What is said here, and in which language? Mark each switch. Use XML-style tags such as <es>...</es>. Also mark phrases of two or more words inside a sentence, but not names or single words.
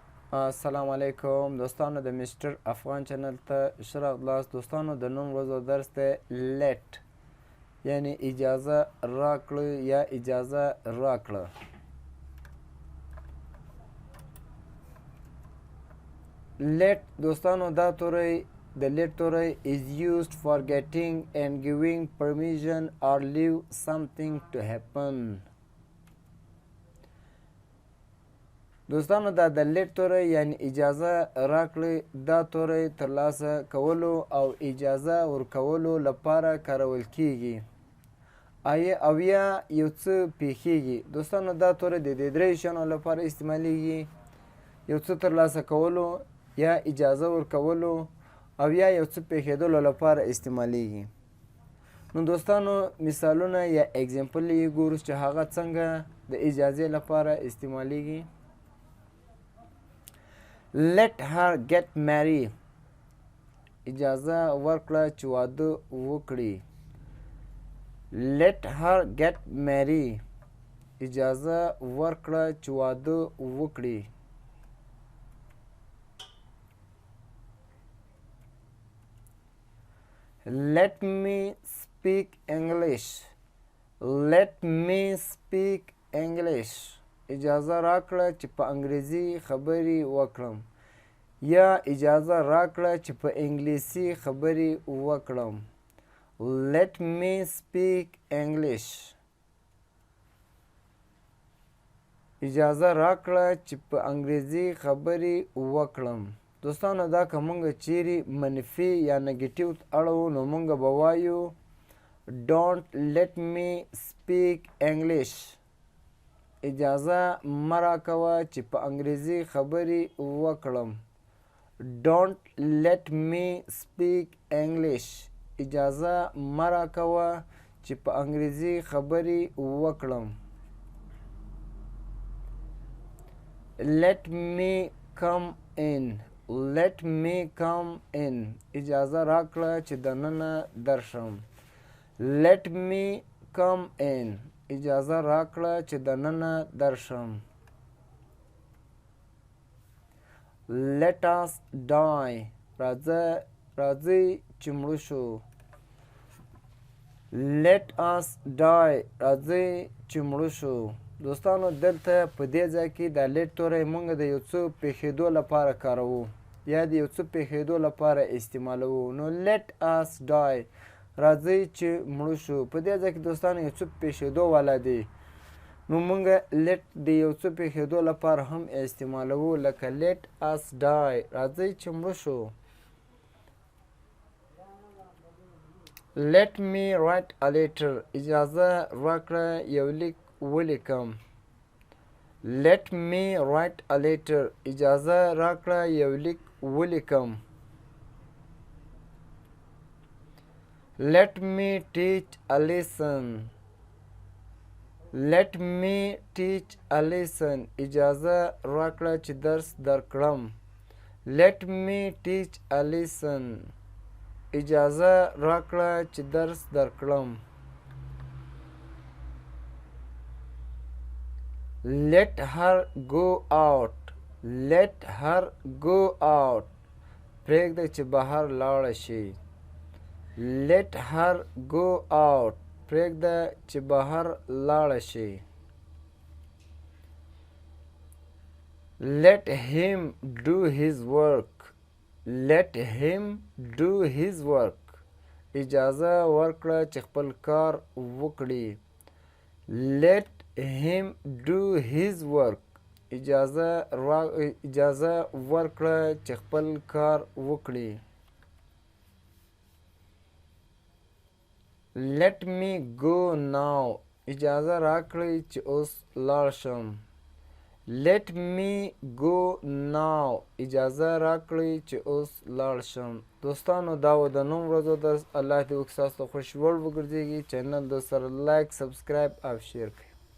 <ps>السلام علیکم دوستانو د مستر افغان چینل ته ښه راغلاست. دوستانو د نن ورځو درس دی لیټ، یعنی اجازه راکړئ یا اجازه راکړه. لیټ دوستانو دا توری د لیټ توری</ps> <en>is used for getting and giving permission or leave something to happen. دوستانو دا د لیټ توری یعنی اجازه راکړئ دا توری ترلاسه کولو او اجازه ورکولو لپاره کارول کیږي او یا یو څه پیښیږي. دوستانو دا توری د دې درې شیانو لپاره استعمالیږي: یو څه ترلاسه کولو، یا اجازه ورکولو، او یا یو څه پیښیدلو لپاره استعمالیږي. نو دوستانو مثالونه یا اگزامپل یې ګورو چې هغه څنګه د اجازې لپاره استعمالیږي. Let her get married.</en> <ps>اجازه ورکړه چې واده وکړي.</ps> <en>Let her get married.</en> <ps>اجازه ورکړه چې واده وکړي.</ps> <en>Let me speak English. Let me speak English.</en> <ps>اجازه راکړه چې په انګریزي خبرې وکړم، یا اجازه راکړه چې په انګلیسي خبرې وکړم.</ps> <en>Let me speak English.</en> <ps>اجازه راکړه چې په انګریزي خبرې وکړم. دوستانو دا که مونږ چیرې منفي یا نګیټیو اړوو نو مونږ به وایو</ps> <en>Don't let me speak English.</en> <ps>اجازه مه راکوه چې په انګریزي خبرې وکړم.</ps> <en>Don't let me speak English.</en> <ps>اجازه مه راکوه چې په انګریزي خبرې وکړم.</ps> <en>Let me come in. Let me come in.</en> <ps>اجازه راکړه چې دننه درشم.</ps> <en>Let me come in.</en> <ps>اجازه راکړه چې دننه درشم.</ps> <en>Let us die.</en> <ps>راځئ چې مړه شو.</ps> <en>Let us die.</en> <ps>راځئ چې مړه شو. دوستانو دلته په دې ځای کې دا لیټ توری موږ د یو څه پیښېدو لپاره کاروو یا د یو څه پیښېدو لپاره استعمالوو. نو</ps> <en>let us die</en> <ps>راځئ چې مړه شو. په دې ځای کې دوستانو یو څه پیښېدو والا دی، نو موږ لیټ د یو څه پیښېدو لپاره هم استعمالوو، لکه</ps> <en>let us die</en> <ps>راځئ چې مړه شو.</ps> <en>Let me write a letter.</en> <ps>اجازه راکړه یو لیک ولیکم.</ps> <en>Let me write a letter.</en> <ps>اجازه راکړه یو لیک ولیکم.</ps> <en>Let me teach a lesson. Let me teach a lesson.</en> <ps>اجازه راکړه چې درس درکړم.</ps> <en>Let me teach a lesson.</en> <ps>اجازه راکړه چې درس درکړم.</ps> <en>Let her go out. Let her go out.</en> <ps>پرېږده چې بهر لاړه شي.</ps> <en>Let her go out.</en> <ps>پرېږده چې بهر لاړه شي.</ps> <en>Let him do his work. Let him do his work.</en> <ps>اجازه ورکړه چې خپل کار وکړي.</ps> <en>Let him do his work.</en> <ps>اجازه ورکړه چې خپل کار وکړي.</ps> <en>Let me go now.</en> <ps>اجازه راکړئ چې اوس لاړ شم.</ps> <en>Let me go now.</en> <ps>اجازه راکړئ چې اوس لاړ شم. دوستانو دا و د نن ورځو درس. الله دې وکړي ستاسو ته خوښ وړ وګرځېږي. چینل د سره لایک، سبسکرایب او شیر کړئ.</ps>